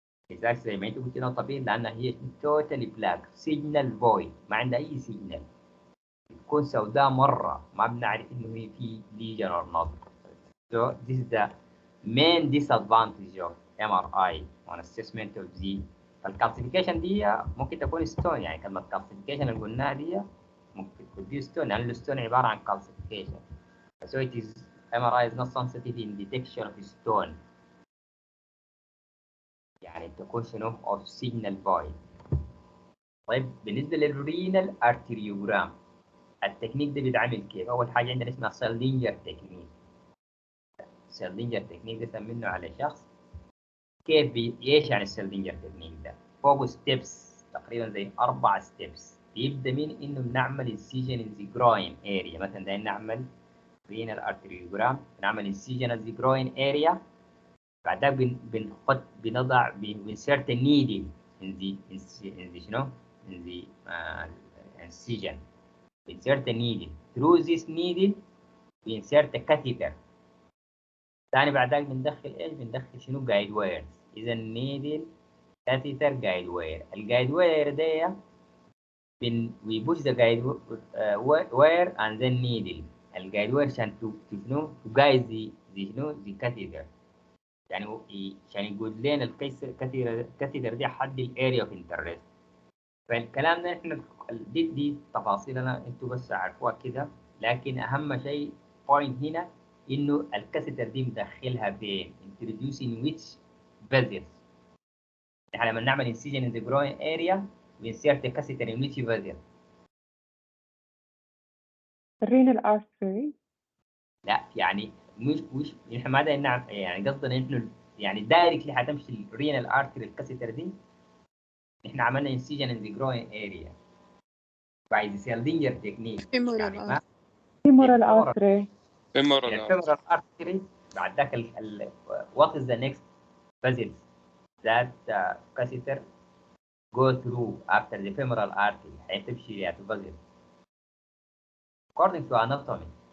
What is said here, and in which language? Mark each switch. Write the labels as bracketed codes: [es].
[ar] لذلك زي ما انت قلت [en] not appear [ar] لانها هي توتال بلاك سيجنال فويد ما عندها اي سيجنال بتكون سوداء مره ما بنعرف انه هي في ليجن [en] or not. So this is the main disadvantage of MRI on assessment of the [ar] فالكالسيفيكيشن دي ممكن تكون ستون، يعني كلمة كالسيفيكيشن اللي قلناها دي ممكن تكون دي ستون، لأن الستون عبارة عن كالسيفيكيشن. [en] So it is MRI is not sensitive in detection of stone. [ar] يعني تكون شنو of signal void. طيب بالنسبة للرينال ارتريوجرام التكنيك ده بيتعمل كيف؟ أول حاجة عندنا اسمها سيلدينجر تكنيك. سيلدينجر تكنيك ده سمينه على شخص. كيف ايش يعني السيلدينجر تكنيك ده؟ فوق ستيبس تقريبا زي 4 ستيبس. بيبدا من انه بنعمل انسيجن ان ذا جروين اريا، مثلا ده نعمل رينال ارتريوجرام نعمل انسيجن ان ذا جروين اريا، بعدها بنحط بنضع بنسيرت النيدل in the شنو [en] in the incision. insert a needle through this needle insert a catheter. [ar] ثاني بعد ذلك بندخل ايش؟ بندخل شنو جايد ويرز. اذا نيدل كاثيتر جايد وير. [en] الجايد وير ده we push the guide wire and then needle. [ar] الجايد وير عشان شنو [en] to guide the [ar] شنو [en] the catheter، [ar] يعني عشان يقول لنا الكاثيتر دي حد الاريا اوف انترست. فالكلام ده احنا دي تفاصيلنا انتوا بس عارفوها كده، لكن اهم شيء بوينت هنا انه الكاثيتر دي مدخلها فين؟ [en] introducing which vessels. [ar] احنا لما نعمل [en] incision in the groin area بنسيرت الكاثيتر in which vessel؟ الرينال artery. [ar] لا يعني مش احنا ما دايرين نعمل، يعني قصدنا انه يعني دايركتلي حتمشي الرينال ارتري الكاثيتر دي. احنا عملنا [en] incision in the groin area by the Seldinger technique. [ar] يعني ما [en] femoral artery. femoral artery. [ar] بعد ذاك [en] what is the next vessels that catheter go through after the femoral artery [ar] هتمشي [en] at vessel according to anatomy.